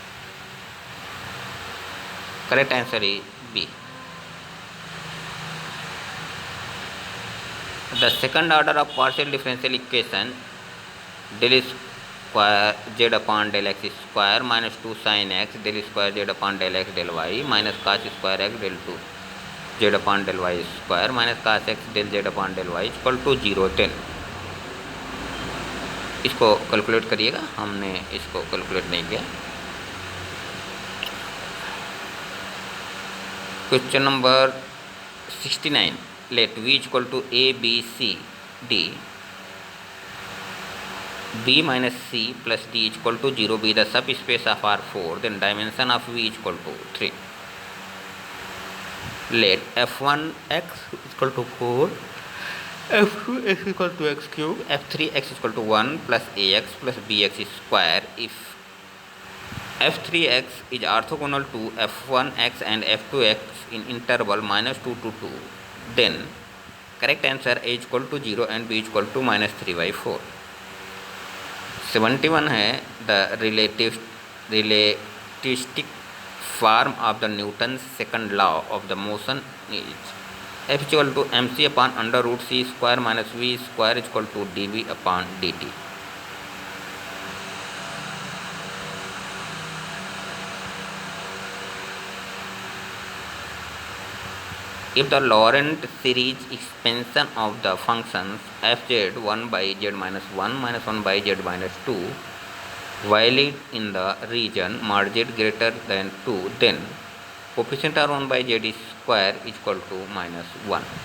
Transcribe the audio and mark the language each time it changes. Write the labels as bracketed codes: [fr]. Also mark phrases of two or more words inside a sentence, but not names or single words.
[en] Correct answer is B. The second order of partial differential equation del square z upon del x square minus 2 sin x del square z upon del x del y minus cos square x del 2 z upon del y square minus cos x del z upon del y equal to 0 10। [hi] इसको कैलकुलेट करिएगा, हमने इसको कैलकुलेट नहीं किया। [en] question number 69, लेट v equal to a b c d b minus c plus d equal to 0 be the subspace of R4, then dimension of v equal to 3. Let f1x equal to 4, f2x equal to x cube, f3x equal to 1 plus ax plus bx square. If f3x is orthogonal to f1x and f2x in interval minus 2 to 2, then correct answer a equal to 0 and b equal to minus 3/4. 71 है the relativistic form of the Newton second law of the motion is F equal to m c upon under root c square minus v square equal to d v upon d t. If the Laurent series expansion of the functions fz 1 by z minus 1 minus 1 by z minus 2 valid in the region mod z greater than 2, then coefficient r 1 by z square is equal to minus 1.